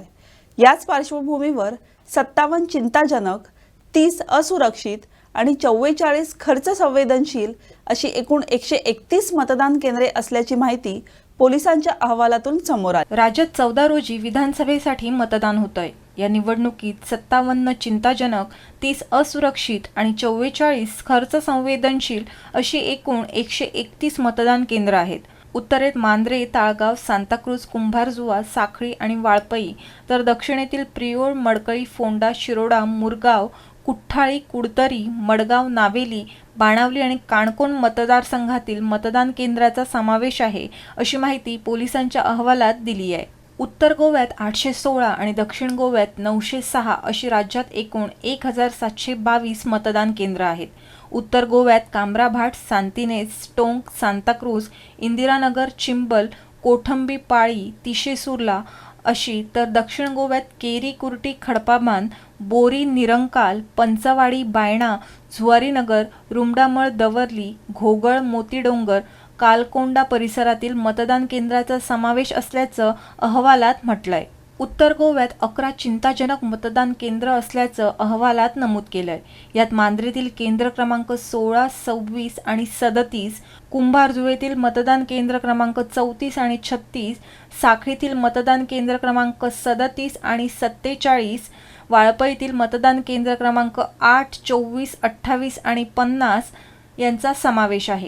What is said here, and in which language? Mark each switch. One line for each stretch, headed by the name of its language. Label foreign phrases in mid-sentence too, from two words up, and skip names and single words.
Marathi: याच पार्श्वभूमीवर 57 चिंताजनक, 30 असुरक्षित आणि 44 खर्च संवेदनशील अशी एकूण 131 मतदान केंद्रे असल्याची माहिती पोलिसांच्या अहवालातून समोर आली. राज्यात 14 रोजी विधानसभेसाठी मतदान होतंय. या निवडणुकीत 57 चिंताजनक, 30 असुरक्षित आणि 44 खर्च संवेदनशील अशी एकूण 131 मतदान केंद्र आहेत. उत्तरेत मांद्रे, ताळगाव, सांताक्रूज, कुंभारजुवा, साखळी आणि वाळपई, तर दक्षिणेतील प्रियोळ, मडकळी, फोंडा, शिरोडा, मुरगाव, कुठ्ठाळी, कुडतरी, मडगाव, नावेली, बाणावली आणि काणकोण मतदारसंघातील मतदान केंद्राचा समावेश आहे अशी माहिती पोलिसांच्या अहवालात दिली आहे. उत्तर गोव्यात 816 आणि दक्षिण गोव्यात 906 अशी राज्यात एकूण 1722 मतदान केंद्र आहेत. उत्तर गोव्यात कामराभाट, सांतिनेज, टोंक, सांताक्रूज, इंदिरानगर, चिंबल, कोठंबी, पाळी, तिशेसूरला अशी, तर दक्षिण गोव्यात केरी, कुर्टी, खडपाबांध, बोरी, निरंकाल, पंचवाडी, बायणा, झुवारीनगर, रुमडामळ, दवर्ली, घोगळ, मोतीडोंगर, कालकोंडा परिसरातील मतदान केंद्राचा समावेश असल्याचं अहवालात म्हटलंय. उत्तर गोव्यात 11 चिंताजनक मतदान केंद्र असल्याचं अहवालात नमूद केलंय. यात मांद्रेतील केंद्र क्रमांक 16, 26 आणि 37, कुंभारजुळेतील मतदान केंद्र क्रमांक 34 आणि 36, साखळीतील मतदान केंद्र क्रमांक 37 आणि 47, वाळपईतील मतदान केंद्र क्रमांक 8, 24, 28 आणि 50 यांचा समावेश आहे.